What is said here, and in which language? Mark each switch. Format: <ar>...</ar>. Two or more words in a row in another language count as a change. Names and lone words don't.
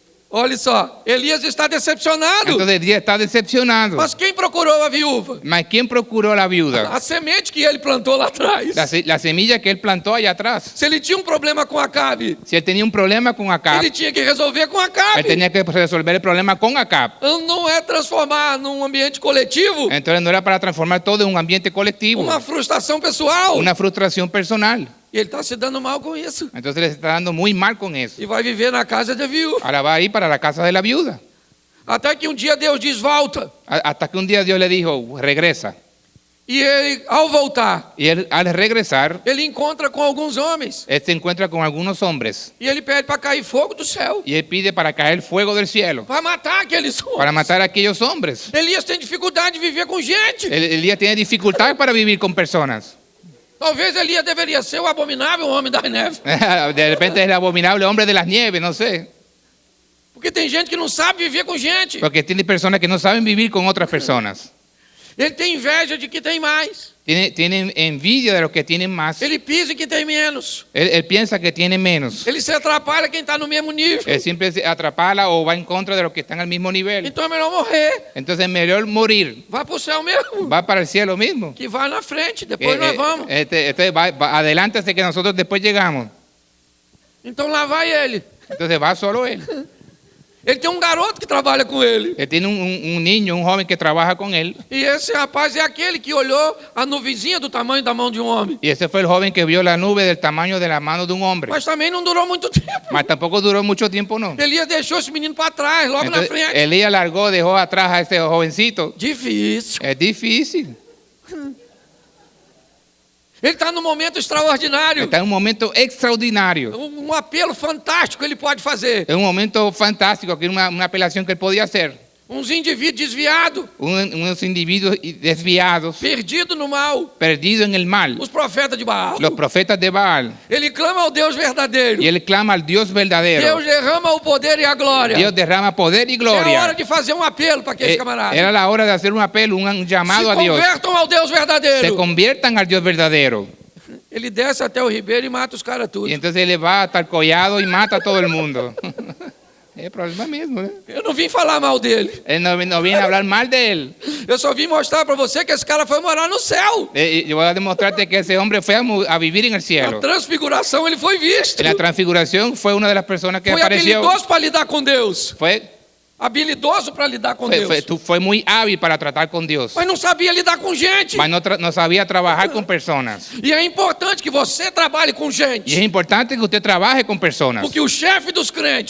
<pt>Olha só, Elias está decepcionado.</pt> <es>Entonces Elías está decepcionado.</es> <pt>Mas quem procurou a viúva?</pt> <es>Mas ¿quién procuró a la viuda?</es> <pt>A semente que ele plantou lá atrás.</pt> <es>La semilla que él plantó allá atrás.</es> <pt>Se ele tinha um problema com Acabe,</pt> <es>Si él tenía un problema con Acab,</es> <pt>ele tinha que resolver com</pt> <es>él</es> <pt>Acabe.</pt> <es>tenía que resolver el problema con Acab.</es> <pt>Não é transformar num ambiente coletivo</pt> <es>Entonces no era para transformar todo en un ambiente colectivo,</es> <pt>uma frustração pessoal.</pt> <es>una frustración personal.</es> <pt>E ele está se dando mal com isso.</pt> <es>Entonces le está dando muy mal con eso.</es> <pt>E vai viver na casa da viúva.</pt> <es>Ahora va a ir para la casa de la viuda.</es> <pt>Até que um dia Deus diz, volta.</pt> <es>Hasta que un día Dios le dijo, regresa.</es> <pt>E ele, ao voltar,</pt> <es>Y él, al regresar,</es> <pt>ele encontra com alguns homens.</pt> <es>él se encuentra con algunos hombres.</es> <pt>E ele pede para cair fogo do céu.</pt> <es>Y él pide para caer fuego del cielo,</es> <pt>Para matar aqueles homens.</pt> <es>para matar a aquellos hombres.</es> <pt>Elias tem dificuldade de viver com gente.</pt> <es>Elías tiene dificultad para vivir con personas.</es> <pt>Talvez Elias deveria ser o abominável homem da neve.</pt> <es>De repente es el abominable hombre de las nieves, no sé.</es> <pt>Porque tem gente que não sabe viver com gente.</pt> <es>Porque tiene personas que no saben vivir con otras personas.</es> <pt>Ele tem inveja de que tem mais.</pt> <es>Tienen envidia de los que tienen más.</es> <pt>Ele pisa em quem tem menos.</pt> <es>Él piensa que tiene menos.</es> <pt>Ele se atrapalha quem está no mesmo nível.</pt> <es>Él siempre se atrapala o va en contra de los que están al mismo nivel.</es> <pt>Então é melhor morrer.</pt> <es>Entonces es mejor morir.</es> <pt>Vá para o céu mesmo.</pt> <es>Va para el cielo mismo.</es> <pt>Que vai na frente, depois nós vamos.</pt> <es>Va adelante hasta que nosotros después llegamos.</es> <pt>Então lá vai ele.</pt> <es>Entonces va solo él.</es> <pt>Ele tem um garoto que trabalha com ele.</pt> <es>Él tiene un niño, un joven que trabaja con él.</es> <pt>E esse rapaz é aquele que olhou a nuvenzinha do tamanho da mão de um homem.</pt> <es>Y ese fue el joven que vio la nube del tamaño de la mano de un hombre.</es> <pt>Mas também não durou muito tempo.</pt> <es>Mas tampoco duró mucho tiempo, no.</es> <pt>Elias deixou esse menino para trás, logo na</pt> <es>Entonces,</es> <pt>frente.</pt> <es>Elías largó, dejó atrás a ese jovencito.</es> <pt>Difícil.</pt> <es>Es difícil.</es> <pt>Ele está num momento extraordinário.</pt> <es>Está en un momento extraordinario.</es> <pt>Um apelo fantástico ele pode fazer.</pt> <es>Es un momento fantástico, que una apelación que él podía hacer.</es> <pt>Uns indivíduos desviados,</pt> <es>Unos individuos desviados,</es> <pt>perdidos no mal.</pt> <es>perdidos en el mal.</es> <pt>Os profetas de Baal.</pt> <es>Los profetas de Baal.</es> <pt>Ele clama ao Deus verdadeiro.</pt> <es>Y él clama al Dios verdadero.</es> <pt>Deus derrama o poder e a glória.</pt> <es>Dios derrama poder y</es> <pt>É a hora</pt> <es>gloria.</es> <pt>de fazer um apelo para aqueles camaradas.</pt> <es>Era la hora de hacer un apelo, un llamado</es> <pt>Se</pt> <es>a Dios.</es> <pt>convertam ao Deus</pt> <es>Se</es> <pt>verdadeiro.</pt> <es>conviertan al Dios verdadero.</es> <pt>Ele desce até o ribeiro e mata os caras tudo.</pt> <es>Y entonces él va hasta el collado y mata a todo el mundo. Es el problema mismo, ¿eh?</es> <pt>Eu não vim falar mal dele.</pt> <es>Él no viene a hablar mal de él.</es> <pt>Eu só vim mostrar para você que esse cara foi morar no céu.</pt> <es>Yo voy a demostrarte que ese hombre fue a vivir en el</es> <pt>Na</pt> <es>cielo.</es> <pt>transfiguração ele foi visto.</pt> <es>En la transfiguración fue una de las personas que</es> <pt>Foi</pt> <es>apareció.</es> <pt>habilidoso para lidar com Deus.</pt> <es>Fue</es> <pt>Habilidoso para lidar com Deus.</pt> <es>fue muy hábil para tratar con Dios.</es> <pt>Mas não sabia lidar com gente.</pt> <es>Mas no sabía trabajar con personas.</es> <pt>E é importante que você trabalhe com</pt> <es>Y es</es> <pt>gente.</pt> <es>importante que usted trabaje con personas.</es> <pt>Porque o chefe dos crentes</pt>